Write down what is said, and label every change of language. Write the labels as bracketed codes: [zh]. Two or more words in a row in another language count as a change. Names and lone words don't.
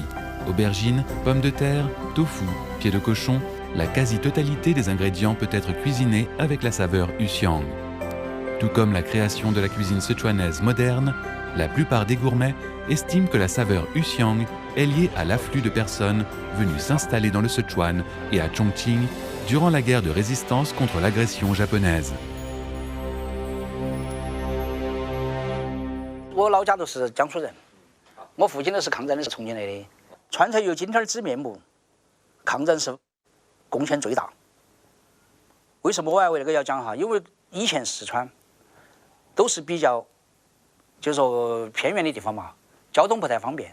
[fr] Aubergines, pommes de terre, tofu, pieds de cochon, la quasi-totalité des ingrédients peut être cuisinée avec la saveur Yuxiang. Tout comme la création de la cuisine sichuanaise moderne, la plupart des gourmets estiment que la saveur Yuxiang est liée à l'afflux de personnes venues s'installer dans le Sichuan et à Chongqing durant la guerre de résistance contre l'agression japonaise. [zh] 我老家都是江苏人，我父亲都是抗战的是重庆来的。川菜有今天之面目，抗战是贡献最大。为什么我还为那个要讲哈？因为以前四川都是比较，就说偏远的地方嘛，交通不太方便。